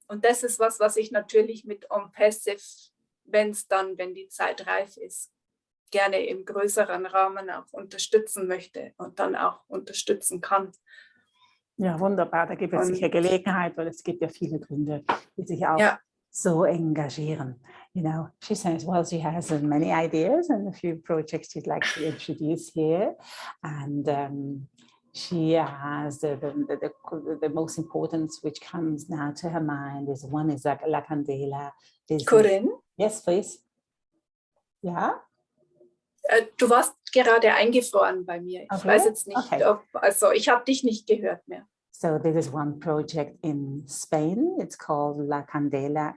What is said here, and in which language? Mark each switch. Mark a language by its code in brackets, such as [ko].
[de] Und das ist was ich natürlich mit ONPASSIVE, wenn die Zeit reif ist, gerne im größeren Rahmen auch unterstützen möchte und dann auch unterstützen kann. Ja, wunderbar, da gibt es sicher Gelegenheit, weil es gibt ja viele Gründe, die sich auch so engagieren. [en] You know, she says, well, she has many ideas and a few projects she'd like to introduce here. And she has the most important which comes now to her mind is one is like La Candela. Corinne? Yes, please. Ja? [de] Du warst gerade eingefroren bei mir. Ich weiß jetzt nicht, also ich habe dich nicht gehört mehr. [en] So this is one project in Spain. It's called La Candela.